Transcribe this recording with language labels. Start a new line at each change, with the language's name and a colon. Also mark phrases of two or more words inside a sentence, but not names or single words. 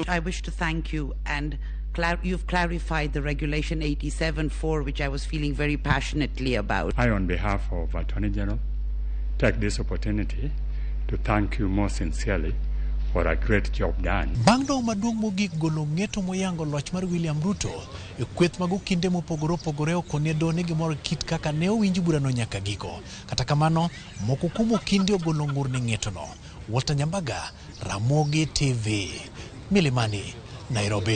English: I wish to thank you, and you've clarified the Regulation 87.4, which I was feeling very passionately about. I, on behalf of Attorney General, take this opportunity to thank you most sincerely for a great job done.
Luo (Kenya and Tanzania): Bang' dong maduong' mogik golo ng'eto moyango loch mar William Ruto e kweth mag okinde mopogore opogore okone done gimoro kit kaka ne owinj burano nyaka giko. Kata kamano, moko kuom okinde ogolo ngur ne ng'etono. Walter Nyambaga, Ramogi TV, Milimani, Nairobi.